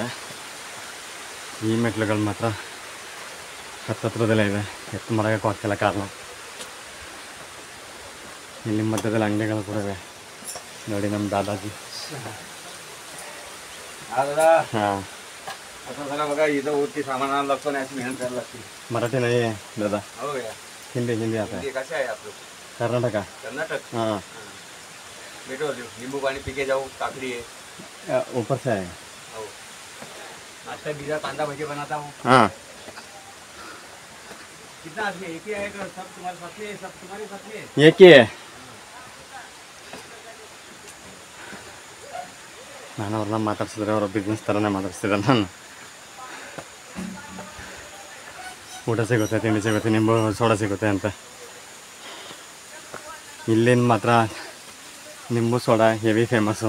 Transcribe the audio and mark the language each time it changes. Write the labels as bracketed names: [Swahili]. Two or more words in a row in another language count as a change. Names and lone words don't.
[Kannada] ಈ ಮೆಟ್ಲುಗಳು ಮಾತ್ರ ಹತ್ತತ್ರದಲ್ಲೇ ಇದೆ, ಎತ್ತು ಮರಗಕ್ಕೂ ಆಗ್ತಿಲ್ಲ ಕಾರಣ. ಇಲ್ಲಿ ಮಧ್ಯದಲ್ಲಿ ಅಂಗಡಿಗಳು ಕೂಡ ಇವೆ ನೋಡಿ. ನಮ್ಮ ದಾದಾಜಿ ಹಾಂ [Marathi] मराठी नाही आहे दादा, [Hindi] हिंदी हिंदी आता है. कर्नाटक हाँ. नींबू पानी पी के जाओ, काकड़ी है ऊपर से है. आज तक बीजा कांदा भजी बनाता हूँ. हाँ कितना आदमी एक ही आएगा, सब तुम्हारे साथ में, सब तुम्हारे साथ में. ये क्या है? [Kannada] ನಾನು ಅವ್ರನ್ನ ಮಾತಾಡ್ಸಿದ್ರೆ ಅವರ ಬಿಸ್ನೆಸ್ ಥರನೇ ಮಾತಾಡ್ಸಿದ್ರೆ ನಾನು. ಊಟ ಸಿಗುತ್ತೆ, ತಿಂಡಿ ಸಿಗುತ್ತೆ, ನಿಂಬು ಸೋಡಾ ಸಿಗುತ್ತೆ ಅಂತ. ಇಲ್ಲಿನ ಮಾತ್ರ ನಿಂಬು ಸೋಡಾ ಹೆವಿ ಫೇಮಸ್ಸು.